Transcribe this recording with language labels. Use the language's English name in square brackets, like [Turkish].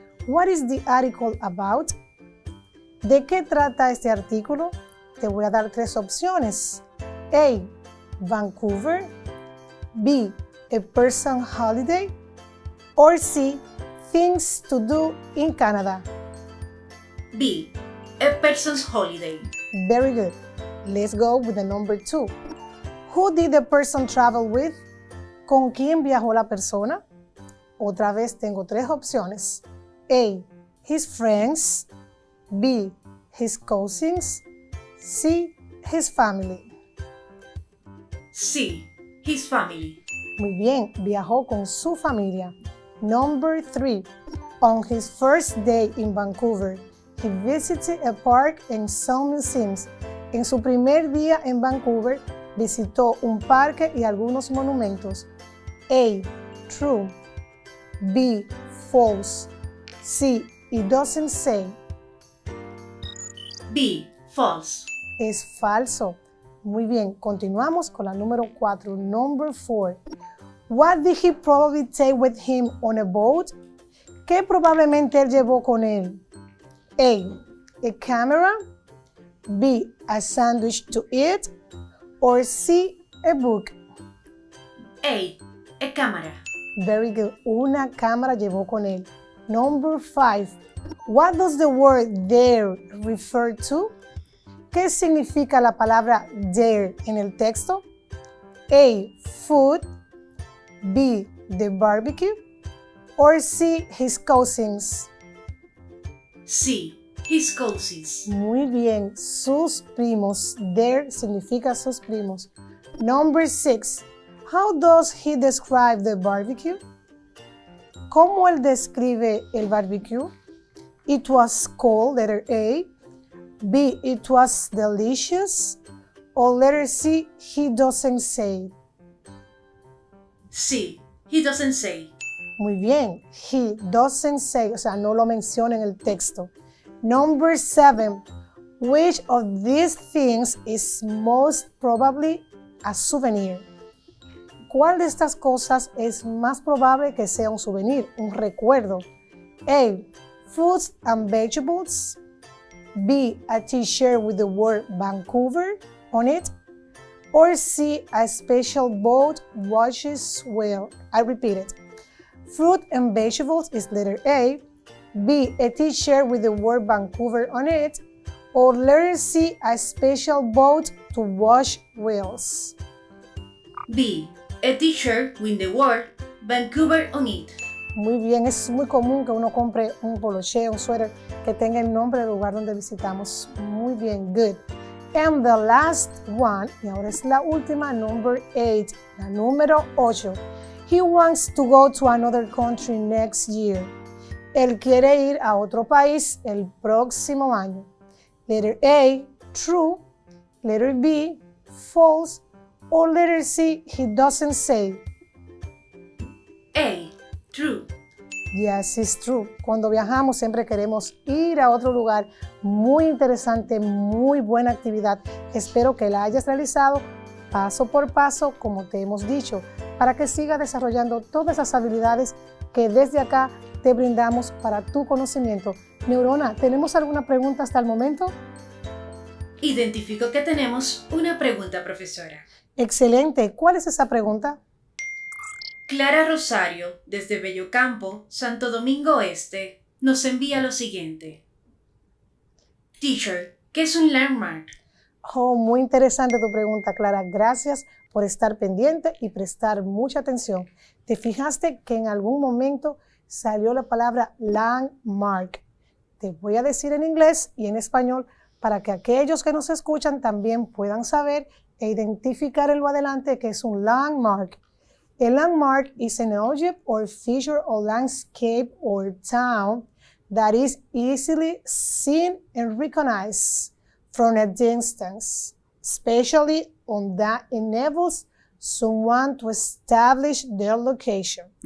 [English] What is the article about? [Spanish] ¿De qué trata este artículo? Te voy a dar 3 opciones. A. Vancouver. B. [English] A person holiday. Or C. Things to do in Canada. B. A person's holiday. Very good. Let's go with the number 2. Who did the person travel with? [Spanish] ¿Con quién viajó la persona? Otra vez tengo 3 opciones. [English] A. His friends. B. His cousins. C. His family. C. His family. [Spanish] Muy bien, viajó con su familia. [English] Number 3. On his first day in Vancouver, he visited a park and some museums. [Spanish] En su primer día en Vancouver, visitó un parque y algunos monumentos. [English] A. True. B. False. C. It doesn't say. B. False. [Spanish] Es falso. Muy bien, continuamos con la número 4. [English] Number 4. What did he probably take with him on a boat? [Spanish] ¿Qué probablemente él llevó con él? [English] A camera. B. A sandwich to eat. Or C. A book. A cámara. Very good. [Spanish] Una cámara llevó con él. [English] Number 5. What does the word there refer to? [Spanish] ¿Qué significa la palabra there en el texto? [English] A. Food. B. The barbecue? Or C. His cousins? C. His cousins. [Spanish] Muy bien, sus primos. Their significa sus primos. [English] Number 6. How does he describe the barbecue? [Spanish] ¿Cómo él describe el barbecue? [English] It was cold, letter A. B. It was delicious. Or letter C. He doesn't say. C. He doesn't say. [Spanish] Muy bien, [English] he doesn't say, [Spanish] o sea, no lo menciona en el texto. [English] Number 7. Which of these things is most probably a souvenir? [Spanish] ¿Cuál de estas cosas es más probable que sea un souvenir, un recuerdo? [English] A. Fruits and vegetables. B. A t-shirt with the word Vancouver on it. Or C. A special boat washes well. I repeat it. Fruit and vegetables is letter A. B. A t-shirt with the word Vancouver on it. Or letter C. A special boat to wash wheels. B. A t-shirt with the word Vancouver on it. [Spanish] Muy bien, es muy común que uno compre un poloché, un suéter que tenga el nombre del lugar donde visitamos. Muy bien, good. [English] And the last one, [Spanish] y ahora es la última, [English] number 8, [Spanish] la número 8. [English] He wants to go to another country next year. [Spanish] Él quiere ir a otro país el próximo año. [English] Letter A, true. Letter B, false. Or letter C, he doesn't say. A, true. Yes, it's true. [Spanish] Cuando viajamos siempre queremos ir a otro lugar. Muy interesante, muy buena actividad. Espero que la hayas realizado paso por paso, como te hemos dicho, para que sigas desarrollando todas esas habilidades que desde acá te brindamos para tu conocimiento. Neurona, ¿tenemos alguna pregunta hasta el momento? Identifico que tenemos una pregunta, profesora. Excelente. ¿Cuál es esa pregunta? Clara Rosario, desde Bellocampo, Santo Domingo Este, nos envía lo siguiente. Teacher, ¿qué es un landmark? Oh, muy interesante tu pregunta, Clara. Gracias por estar pendiente y prestar mucha atención. ¿Te fijaste que en algún momento salió la palabra landmark? Te voy a decir en inglés y en español para que aquellos que nos escuchan también puedan saber e identificar en lo adelante que es un landmark. [English] A landmark is an object or feature or landscape or town that is easily seen and recognized from a distance, especially one that enables someone to establish their location.